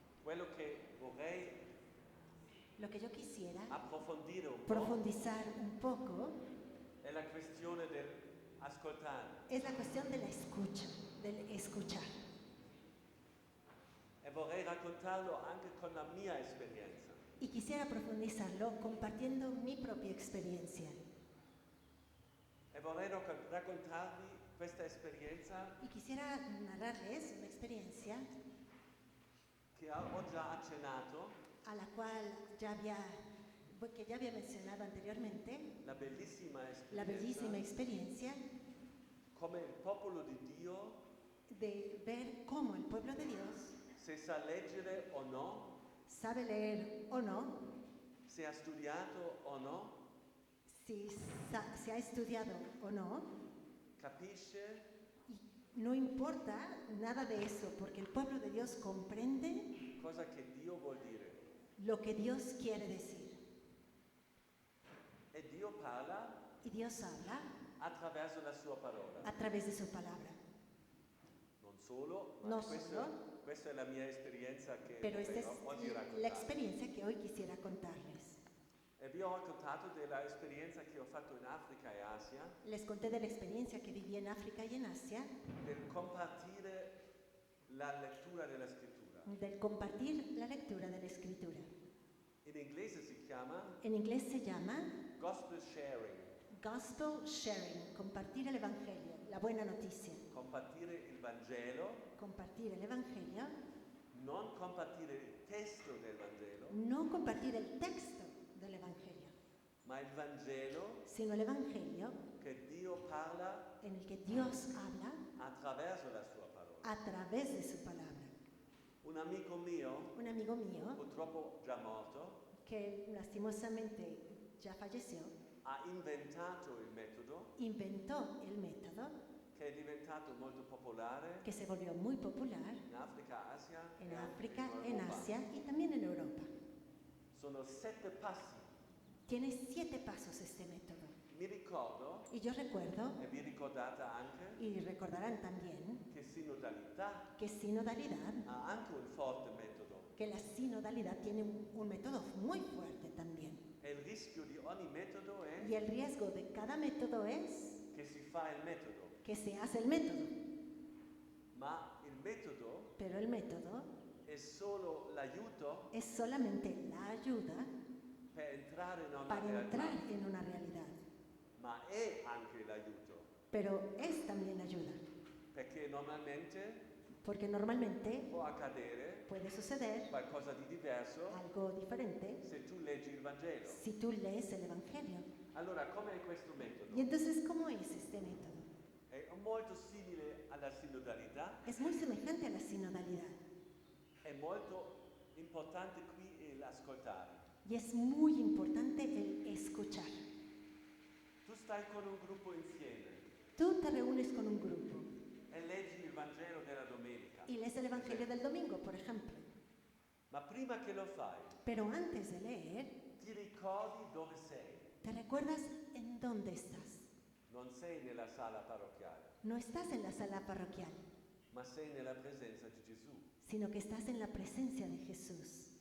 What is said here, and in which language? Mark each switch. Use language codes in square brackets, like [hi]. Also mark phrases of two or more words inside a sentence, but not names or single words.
[it] quello che vorrei [es] Lo que yo quisiera [it] approfondire un po' [es] profundizar un poco [it] è la questione dell'ascoltare. [es] es la cuestión de la escucha, del escuchar. [it] E vorrei raccontarlo anche con la mia esperienza. [es] Y quisiera profundizarlo compartiendo mi propia experiencia. [it] E vorrei raccontarvi questa esperienza [es] Y quisiera narrarles una experiencia [it] che ho già accennato, [es] a la cual que ya había mencionado anteriormente, [it] la bellissima esperienza, [es] la bellísima experiencia [it] come il popolo di Dio, [es] de ver cómo el pueblo de Dios [it] se sa leggere o no, [es] sabe leer o no, [it] se ha studiato o no, [es] si se ha estudiado o no, [it] capisce [es] y no importa nada de eso, porque el pueblo de Dios comprende [it] cosa che Dio vuol dire. [es] lo que Dios quiere decir. [it] E Dio parla [es] Y Dios habla [it] attraverso la sua parola. [es] a través de su palabra. [it] Non solo, ma [es] No [it] questa è la mia esperienza che [es] Pero esta [it] vorrei oggi [es] es la [it] raccontare. [es] experiencia que hoy quisiera contarles. [it] E vi ho raccontato dell'esperienza che ho fatto in Africa e Asia, [es] Les conté de la experiencia que viví en África y en Asia, [it] del compartire la lettura della scrittura. [es] del compartir la lectura de la escritura. [it] In inglese si chiama [es] En inglés se llama [en] gospel sharing, Gospel Sharing, [es] compartir el Evangelio, la buena noticia. [it] compartire il Vangelo, [es] Compartir el Evangelio, [it] non compartire il testo del Vangelo, [es] no compartir el texto del Evangelio, [it] ma il Vangelo [es] sino el Evangelio [it] che Dio parla [es] en el que Dios habla [it] attraverso la sua parola. [es] a través de su palabra. [it] Un amico mio, [es] Un amigo mío, [it] purtroppo già morto, [es] que lastimosamente ya falleció, [it] ha inventato il metodo [es] inventó el método [it] che è diventato molto popolare [es] que se volvió muy popular [it] in Africa, Asia [es] en [it] e anche [es] África, [it] in [es] en [it] Europa. [es] Asia y también en Europa. [it] Sono 7 passi. [es] Tiene 7 pasos este método. [it] Mi ricordo, [es] Y yo recuerdo, [it] e vi ricordate anche, [es] y recordarán también, [it] che sinodalità [es] que sinodalidad, [it] ha anche un forte metodo. [es] que la sinodalidad tiene un método muy fuerte también. [it] E il rischio di ogni metodo è [es] Y el riesgo de cada método es [it] che si fa il metodo, [es] que se hace el método, [it] ma il metodo [es] pero el método [it] è solo l'aiuto [es] es solamente la ayuda [it] per entrare in una [es] para [it] realtà, [es] entrar en una realidad, [it] ma è anche l'aiuto, [es] pero es también ayuda, [it] perché normalmente [es] porque normalmente [it] può accadere [es] puede suceder [it] qualcosa di diverso [es] algo diferente [it] se tu leggi il Vangelo. [es] si tú lees el Evangelio. [it] Allora, com'è questo metodo? [es] Y entonces, ¿cómo es este método? [it] È molto simile alla sinodalità, [es] Es muy semejante a la sinodalidad [it] è molto importante qui l'ascoltare. [es] y es muy importante el escuchar. [it] Tu stai con un gruppo insieme [es] Tú te reúnes con un grupo [it] e leggi il Vangelo della domenica, [es] y lees el Evangelio del domingo, por ejemplo, [it] ma prima che lo fai, [es] pero antes de leer, [it] ti ricordi dove sei. [es] te recuerdas en dónde estás. [it] Non sei nella sala parrocchiale, [es] No estás en la sala parroquial, [it] ma sei nella presenza di Gesù. [es] sino que estás en la presencia de Jesús.